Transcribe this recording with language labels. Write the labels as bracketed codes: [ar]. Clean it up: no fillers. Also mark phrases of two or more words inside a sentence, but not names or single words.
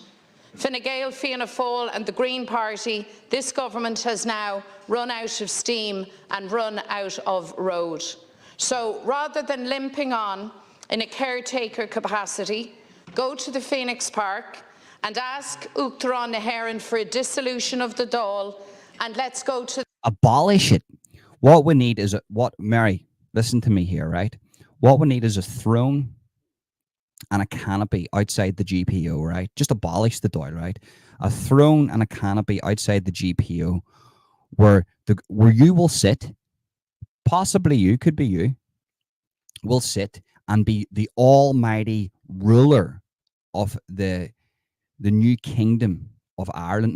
[en] Fine Gael, Fianna Fáil and the Green Party, this government has now run out of steam and run out of road. So rather than limping on in a caretaker capacity, go to the Phoenix Park and ask [ga] Uachtaráin na hÉireann [en] for a dissolution of the Dáil, and let's go to... Abolish it. What we need is Mary, listen to me here, right? What we need is a throne and a canopy outside the GPO, right? Just abolish the Dáil, right? A throne and a canopy outside the GPO where you will sit, possibly you, could be you, will sit and be the almighty ruler of the new kingdom of Ireland.